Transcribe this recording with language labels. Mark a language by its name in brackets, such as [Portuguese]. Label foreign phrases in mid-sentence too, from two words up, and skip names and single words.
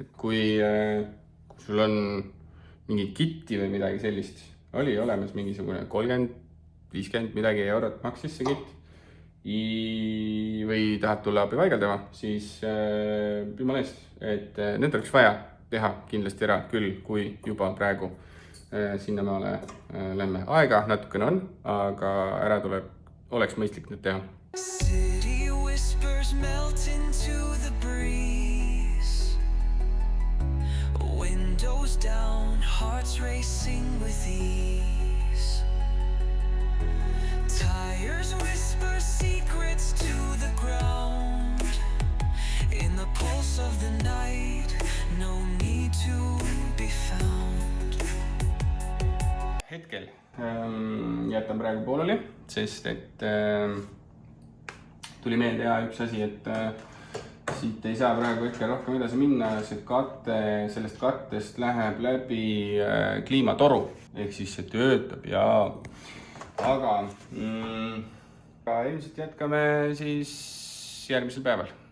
[Estonian] Et kui sul on mingi kitti või midagi sellist, oli olemas mingisugune 30-50 midagi eurot maksis see kitt, või tahad tulla abi paigaldama, siis jumala eest, et need oleks vaja teha kindlasti ära küll, kui juba praegu sinnamaale lämme. Aega natukene on, aga ära oleks mõistlik nüüd teha. [English] City whispers melt into the breeze. Windows down, hearts racing with ease. Tires whisper secrets to the ground. In the pulse of the night, no need to be found. [Estonian] Hetkel jätan praegu pooleli, sest et tuli meelde üks asi, et siit ei saa praegu ikka rohkem edasi minna. See sellest kattest läheb läbi kliimatoru, ehk siis see töötab ja aga ilmselt jätkame siis järgmisel päeval.